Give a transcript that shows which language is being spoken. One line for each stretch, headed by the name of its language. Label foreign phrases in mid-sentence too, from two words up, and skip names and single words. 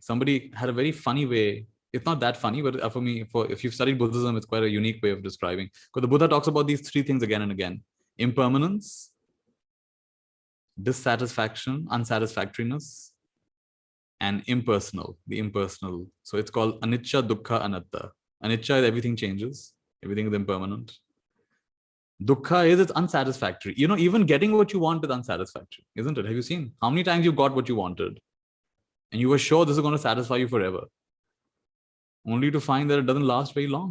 English: Somebody had a very funny way. It's not that funny, but for me, if you've studied Buddhism, it's quite a unique way of describing. Because the Buddha talks about these three things again and again: impermanence, dissatisfaction, unsatisfactoriness, and impersonal, the impersonal. So it's called
Pali: anicca, dukkha, anatta.
English: Anicca is everything changes, everything is impermanent. Dukkha is it's unsatisfactory. You know, even getting what you want is unsatisfactory, isn't it? Have you seen how many times you got what you wanted and you were sure this is going to satisfy you forever, only to find that it doesn't last very long?